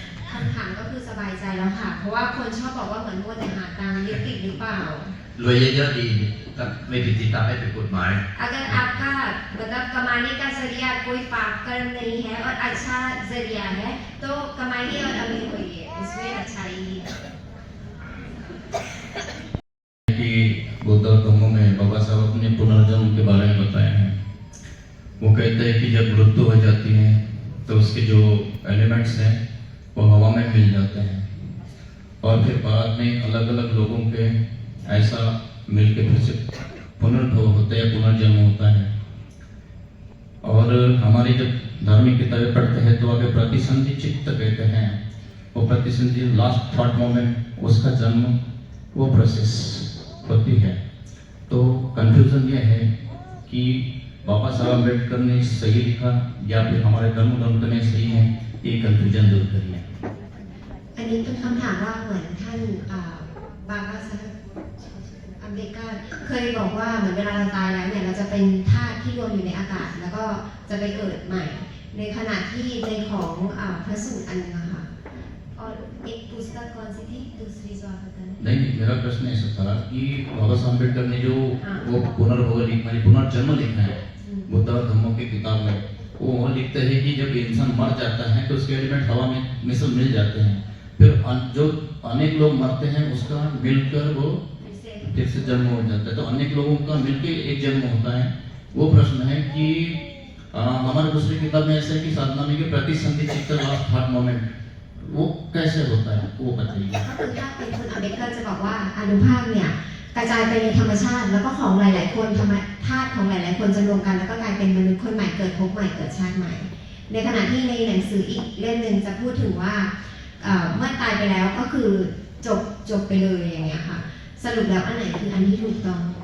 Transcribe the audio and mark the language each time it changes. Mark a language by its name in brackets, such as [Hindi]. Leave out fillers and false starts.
[Thai] คำถามก็คือสบายใจแล้วค่ะเพราะว่าคนชอบบอกว่าเหมือนมัวแต่หาตังค์ยึดติดหรือเปล่าร วยเยอะๆดีถ้าไม่ผิดศีลธรรมไม่ผิดกฎหมาย [Hindi] अगर आपका मतलब कमाने का जरिया कोई पाप कर्म नहीं है और अच्छा जरिया है तो कमाइए और अमीर होइए, इसमें अच्छाई ही है। कि बुद्ध और धम्मों में बाबा साहब अपने पुनर्जन्म के बारे में बताए हैं। वो कहते हैं कि जब मृत्यु हो जाती है तो उसके जो एलिमेंट्स हैं वो हवा में मिल जाते हैं और फिर बाद में अलग अलग लोगों के ऐसा मिल के फिर से पुनर्भव होता है, पुनर्जन्म होता है। और हमारी जब धार्मिक किताबें पढ़ते हैं तो आगे प्रतिसंधि चित्त कहते हैं, वो प्रतिसंधि [English] last thought moment [Hindi] उसका जन्म वो प्रोसेस होती है। तो कंफ्यूजन ये है कि बाबा साहब अम्बेडकर ने सही लिखा या फिर हमारे धर्म ग्रंथ में सही है, ये कंफ्यूजन दूर करिए। อันนี้เป็นคำถามว่าเหมือนท่านบาบาซักอัมเบกาเคยบอกว่าเหมือนเวลาเราตายแล้วเนี่ยเราจะเป็นธาตุที่รวมอยู่ในอากาศแล้วก็จะไปเกิดใหม่ในขณะที่ในของพระสูตรอันนึงค่ะ और एक पुस्तक कौन सी थी दूसरी जो आप बताने? नहीं नहीं, मेरा प्रश्न ऐसा था कि बाबा साहब अम्बेडकर ने जो हाँ। वो पुनर्जन्म लिखा है हम्म। बुद्ध और धम्मों की किताब में, वो लिखते हैं कि जब इंसान मर जाता है तो उसके एलिमेंट हवा में सब मिल जाते हैं, फिर जो अनेक लोग मरते हैं उसका मिलकर वो फिर से जन्म हो जाता है, तो अनेक लोगों का मिलकर एक जन्म होता है। वो प्रश्न है कि हमारे दूसरी किताब में ऐसा है कि साधना में कि प्रतिसंधि चित्त [English] last heart moment, [Hindi] वो कैसे होता है वो बताइए। [Thai] ก็คือถ้าเป็นคุณอเบเกอร์จะบอกว่าอานุภาคเนี่ยกระจายไปในธรรมชาติแล้วก็ของหลายๆคนธาตุของหลายๆคนจะรวมกันแล้วก็กลายเป็นมนุษย์คนใหม่เกิดภพใหม่เกิดชาติใหม่ในขณะที่ในหนังสืออีกเล่มหนึ่งจะพูดถึงว่าเมื่อตายไปแล้วก็คือจบไปเลยอย่างเงี้ยค่ะสรุปแล้วอันไหนคืออันที่ถูกต้อง